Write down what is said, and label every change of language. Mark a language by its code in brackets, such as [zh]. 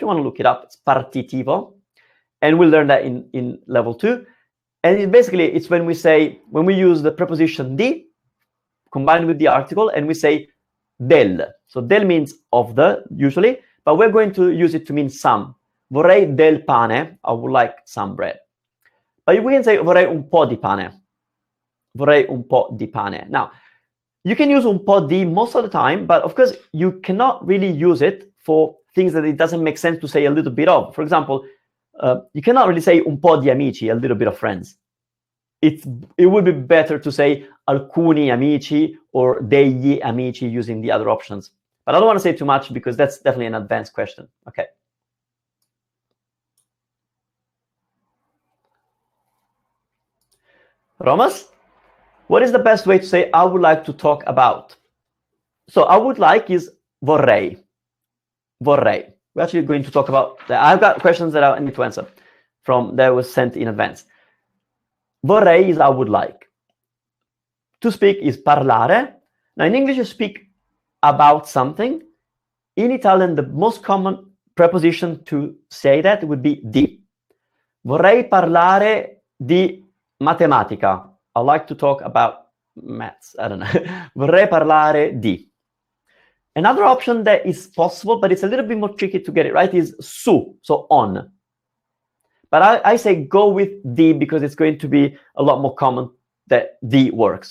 [en] If you want to look it up, it's partitivo, and we'll learn that in level 2. And basically, it's when we use the preposition di combined with the article, and we say del. So del means of the, usually, but we're going to use it to mean some. [it] Vorrei del pane, [en] I would like some bread. But we can say [it] vorrei un po' di pane. Vorrei un po' di pane. [en] Now, you can use [it] un po' di [en] most of the time, but of course, you cannot really use it for things that it doesn't make sense to say a little bit of. For example, you cannot really say [it] un po' di amici, [en] a little bit of friends. It would be better to say [it] alcuni amici [en] or [it] degli amici [en] using the other options. But I don't want to say too much because that's definitely an advanced question. Okay. Romas, what is the best way to say I would like to talk about? So I would like is vorrei. Vorrei. We're actually going to talk about that. I've got questions that I need to answer from that was sent in advance. Vorrei is I would like. To speak is parlare. Now in English you speak about something. In Italian, the most common preposition to say that would be di. [it] Vorrei parlare di matematica. [en] I like to talk about maths. I don't know. [it] Vorrei parlare di. [en] Another option that is possible, but it's a little bit more tricky to get it right, is su, so on. But I say go with di because it's going to be a lot more common that di works.